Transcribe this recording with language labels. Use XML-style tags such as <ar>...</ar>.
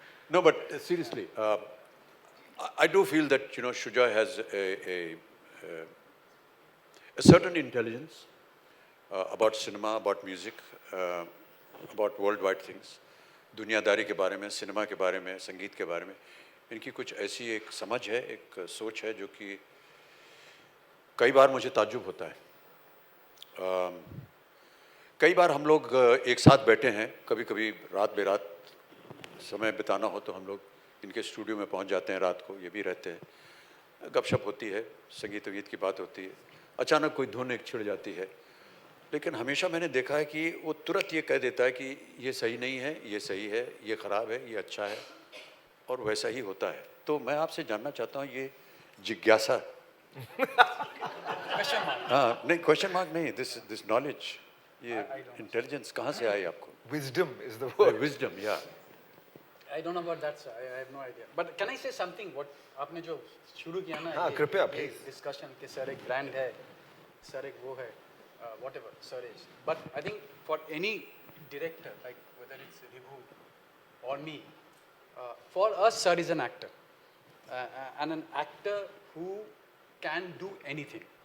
<en>No, but seriously, I do feel that Shuja has a certain intelligence about cinema, about music, about worldwide things.</en> <hi>दुनियादारी के बारे में, cinema के बारे में, संगीत के बारे में इनकी कुछ ऐसी एक समझ है, एक सोच है जो कि कई बार मुझे ताज्जुब होता है। कई बार हम लोग एक साथ बैठे हैं, कभी कभी रात बेरात समय बिताना हो तो हम लोग इनके स्टूडियो में पहुंच जाते हैं रात को, ये भी रहते हैं, गपशप होती है, संगीत वगीत की बात होती है, अचानक कोई धुन एक छिड़ जाती है, लेकिन हमेशा मैंने देखा है कि वो तुरंत ये कह देता है कि ये सही नहीं है, ये सही है, ये ख़राब है, ये अच्छा है, और वैसा ही होता है। तो मैं आपसे जानना चाहता हूँ, ये जिज्ञासा हाँ नहीं, क्वेश्चन मार्क नहीं,</hi> <en>this knowledge,</en> <hi>ये इंटेलिजेंस कहाँ से आई आपको?</hi> <en>Wisdom is the word.</en> <hi>Wisdom, या</hi> <en>I don't know about that, sir. I have no idea. But can I say something? What</en> <hi>आपने जो शुरू किया ना, हाँ, कृपया,</hi> <en>please.</en> <hi>डिस्कशन कि सर एक ब्रांड है, सर एक वो है,</hi> <en>whatever sir is. But I think for any director, like whether it's Ribhu or me, for us sir is an actor, and an actor who can do anything.</en>